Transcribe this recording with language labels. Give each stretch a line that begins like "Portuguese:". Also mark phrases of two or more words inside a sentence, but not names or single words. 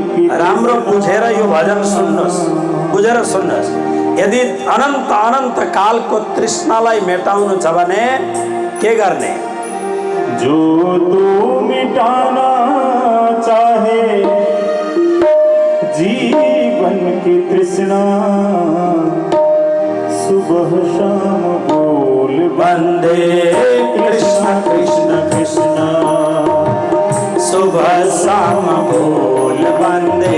Nepali: राम्रो बुझेर यो भजन सुन्नुहोस्, बुझेर सुन्नुहोस्। यदि अनन्त अनन्त कालको तृष्णालाई मेटाउनु छ भने के गर्ने?
Hindi: जो तू मिटाना चाहे जीवन की तृष्णा, सुबह शाम बोल वंदे कृष्ण कृष्ण कृष्ण, सुबह शाम बोल वंदे